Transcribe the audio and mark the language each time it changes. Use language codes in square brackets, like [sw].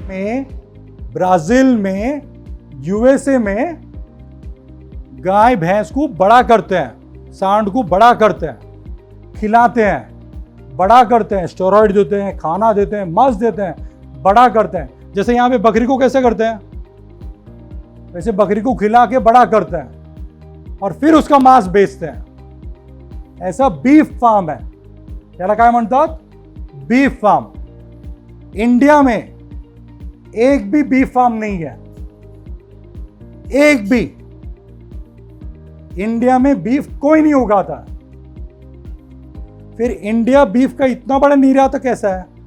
[hi] में, ब्राजील में, यूएसए में गाय भैंस को बड़ा करते हैं, सांड को बड़ा करते हैं, खिलाते हैं, बड़ा करते हैं, स्टेरॉइड देते हैं, खाना देते हैं, मांस देते हैं, बड़ा करते हैं। जैसे यहाँ पे बकरी को कैसे करते हैं, वैसे बकरी को खिला के बड़ा करते हैं और फिर उसका मांस बेचते हैं। ऐसा बीफ फार्म है, [mr] याला काय म्हणतात? [en] Beef farm. [hi] इंडिया में एक भी बीफ फार्म नहीं है, एक भी। इंडिया में बीफ कोई नहीं उगाता। फिर इंडिया बीफ का इतना बड़ा निर्यातक कैसा है?